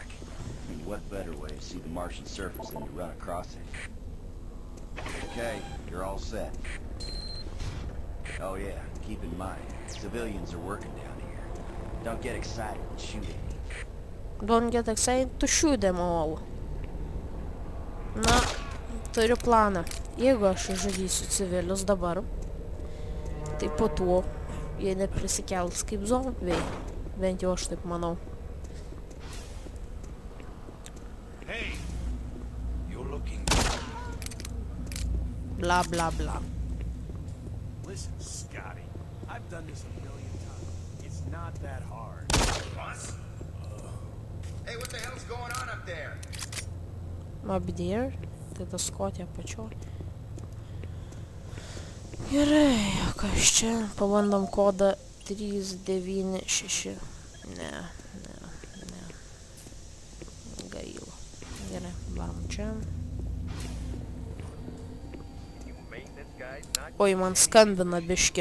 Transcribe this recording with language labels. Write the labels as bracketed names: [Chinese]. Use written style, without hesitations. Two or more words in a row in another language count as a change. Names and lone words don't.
[English] And what better way to see the Martian surface than to run across it? Okay, you're all set. Oh yeah, keep in mind, civilians are working down here. Don't get excited and shoot at me. Don't get excited to shoot them all. [Lithuanian] Na, turiu planą. Jeigu aš žudysiu civilius dabar, tai po to jie neprisikels kaip zombiai. Bent jau aš taip manau. [English] Hey, you're looking. Bla bla bla. Listen, Scotty, I've done this a million times. It's not that hard. What? Hey, what the hell's going on up there? Moby Deer. [Lithuanian] Tai tas Skotė apačioj. Gerai, kas čia? Pabandom kodą 396. Ne. Gaila. Gerai, varom čia. Oi, man skambina biški.